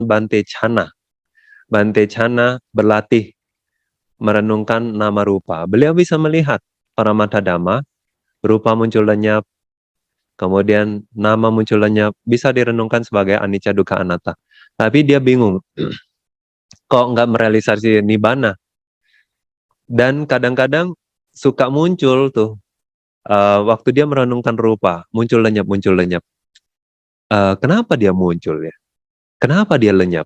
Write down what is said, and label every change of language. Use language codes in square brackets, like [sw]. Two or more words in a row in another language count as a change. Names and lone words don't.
[id] Bante Chana. Bante Chana berlatih merenungkan [pi] nama rupa. [id] Beliau bisa melihat [pi] paramata dhamma, [id] rupa muncul lenyap, kemudian nama muncul lenyap, bisa direnungkan sebagai [pi] anicca dukkha anatta. [id] Tapi dia bingung, kok nggak merealisasi nibbana? Dan kadang-kadang suka muncul tuh, waktu dia merenungkan rupa, muncul lenyap, muncul lenyap. Kenapa dia muncul ya? Kenapa dia lenyap?